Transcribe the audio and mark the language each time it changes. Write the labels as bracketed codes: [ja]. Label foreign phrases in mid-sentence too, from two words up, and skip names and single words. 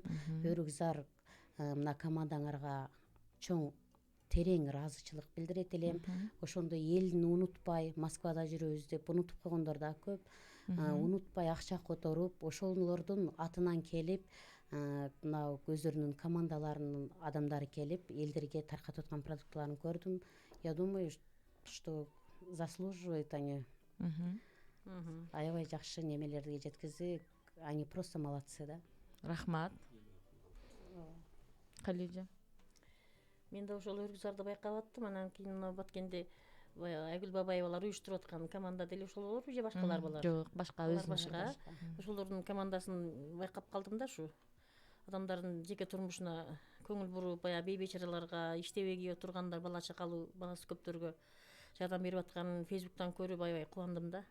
[ky] Өрүкзар мына командаңарга чоң терең ыраазычылык билдирет элем. Ошондой элин унутпай, Москвада жүрөбүз деп унутуп койгондор да көп. Унутпай акча которуп, ошолордун атынан келип, мына өздөрүнүн командаларынын адамдары келип, элдерге таркатып аткан продуктыларын көрдүм. [ru] Я думаю, что заслуживает они. [ky] Аябай жакшы немелерге жеткизди. [ru] Они просто молодцы, да. [ky] Рахмат. Калижа. Мен да ошол Өрүкзарды байкап аттым. Анан кийин мына баткенде Айгүл Бабаевалар уюштуруп аткан команда деле ошолорбу же башкалар болар? Жок, башка Башка. Ошолордун командасын байкап калдым да, ушу адамдардын жеке турмушуна көңүл буруп, баягы бейбечараларга, иштебей отургандар, бала чакалуу, баласы көптөргө жардам берип атканын Фейсбуктан көрүп аябай кубандым да.